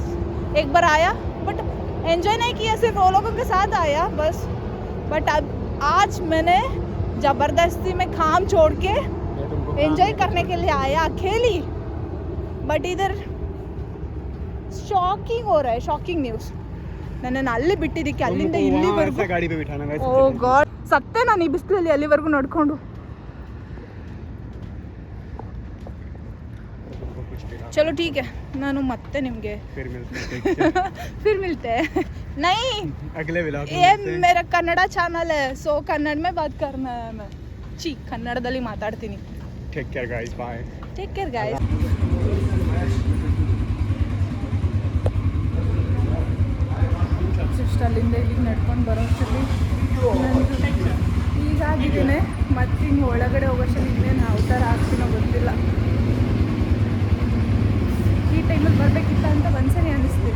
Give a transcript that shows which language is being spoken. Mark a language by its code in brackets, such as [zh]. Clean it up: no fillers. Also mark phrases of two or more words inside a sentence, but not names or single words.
[hi] एक बार आया [en] but enjoy [hi] नहीं किया, सिर्फ वो लोगों के साथ आया बस. बट अब आज मैंने ज़बरदस्ती में काम छोड़ के एंजॉय करने के लिए आया अकेली. बट इधर शॉकिंग हो रहा है, [en] shocking news. [kn] ನನ್ನನ್ನು ಅಲ್ಲಿ ಬಿಟ್ಟಿದ್ದಕ್ಕೆ ಅಲ್ಲಿಂದ ಇಲ್ಲಿವರೆಗೂ [hi] ಗಾಡಿ पे बिठाना गाइस. [kn] ಓ ಗಾಡ್, ಸತ್ತೆ ನಾನು ಈ ಬಿಸಿಲಲ್ಲಿ ಅಲ್ಲಿವರೆಗೂ ನಡ್ಕೊಂಡು. [hi] चलो ठीक है, [kn] ನಾನು ಮತ್ತೆ ನಿಮಗೆ [hi] फिर मिलते हैं. नहीं, अगले व्लॉग में. ये मेरा कन्नड़ा ಚಾನಲ್ है, सो कन्नड़ में बात करना है. [kn] मैं ಕನ್ನಡದಲ್ಲಿ ಮಾತಾಡ್ತೀನಿ. [en] take care guys. bye. take care guys. [kn] ಜಸ್ಟ್ ಅಲ್ಲಿಂದ ಇಲ್ಲಿಗೆ ನಡ್ಕೊಂಡು ಬರೋಷ್ಟರಲ್ಲಿ ಹೀಗಾಗಿದ್ದೀನಿ. ಮತ್ತೆ ಹಿಂಗೆ ಒಳಗಡೆ ಹೋಗೋಷ್ಟರಲ್ಲಿ ಇನ್ನೇನು ಅವತಾರ ಆಗ್ತೀನೋ ಗೊತ್ತಿಲ್ಲ. ಈ ಟೈಮಲ್ಲಿ ಬರಬೇಕಿತ್ತ ಅಂತ ಒಂದ್ಸರಿ ಅನ್ನಿಸ್ತಿದೆ.